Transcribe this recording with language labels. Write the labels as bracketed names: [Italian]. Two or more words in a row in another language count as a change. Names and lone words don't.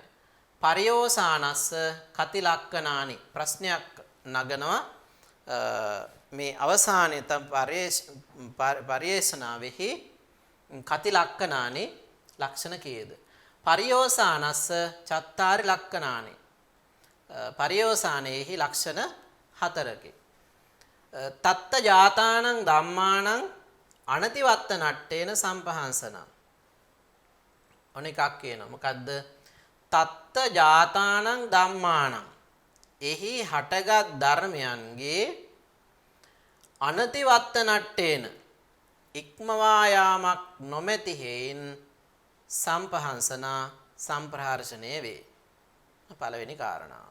[Pali] පරියෝසානස්ස කතිලක්කනානි [Sinhala] ප්‍රශ්නයක් නගනවා මේ අවසානයේ තම පරියේෂණාවෙහි කතිලක්කනානි ලක්ෂණ කීයද? [Pali] පරියෝසානස්ස චත්තාරි ලක්කනානි [Sinhala] පරියෝසානයේහි ලක්ෂණ හතරකි. [Pali] තත්ත ජාතානං ධම්මානං අනතිවත්ත නට්ටේන සම්පහන්සන. [Sinhala] ඔන එකක් කියනවා. මොකද්ද? [Pali] තත්ත ජාතානං ධම්මානං [Sinhala] එහි හටගත් ධර්මයන්ගේ [Pali] අනතිවත්ත නට්ටේන [Sinhala] ඉක්මවා යාමක් නොමැති හේයින් සම්පහන්සනා සම්ප්‍රහර්ෂණය වේ. පළවෙනි කාරණාව.